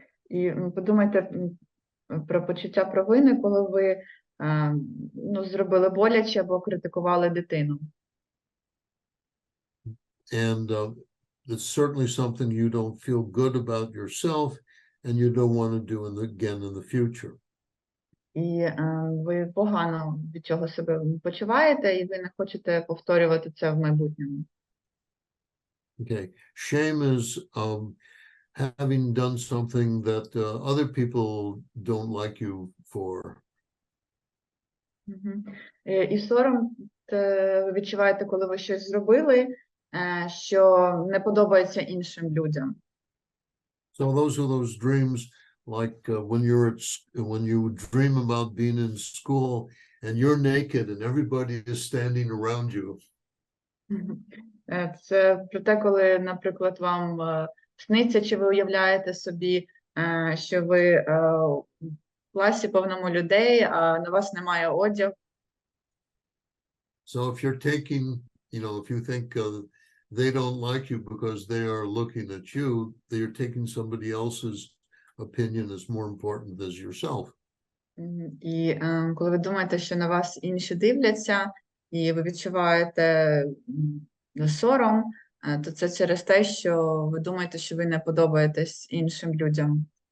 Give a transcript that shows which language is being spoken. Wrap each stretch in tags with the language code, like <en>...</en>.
<uk>І подумайте про почуття провини, коли ви зробили боляче або критикували дитину.</uk> <en>And it's certainly something you don't feel good about yourself and you don't want to do again in the future.</en> <uk>І ви погано від цього себе почуваєте, і ви не хочете повторювати це в майбутньому.</uk> <en>Okay. Shame is having done something that other people don't like you for.</en> <uk>І сором ви відчуваєте, коли ви щось зробили, що не подобається іншим людям.</uk> <en>So those are those dreams, like when you dream about being in school and you're naked and everybody is standing around you.</en> <uk>Це про те, коли, наприклад, вам сниться, чи ви уявляєте собі, що ви в класі повному людей, а на вас немає одягу.</uk> <en>So if you're taking, if you think they don't like you because they are looking at you, they're taking somebody else's opinion as more important as yourself.</en> <uk>І коли ви думаєте, що на вас інші дивляться, і ви відчуваєте сором, то це через те, що ви думаєте, що ви не подобаєтесь іншим людям.</uk>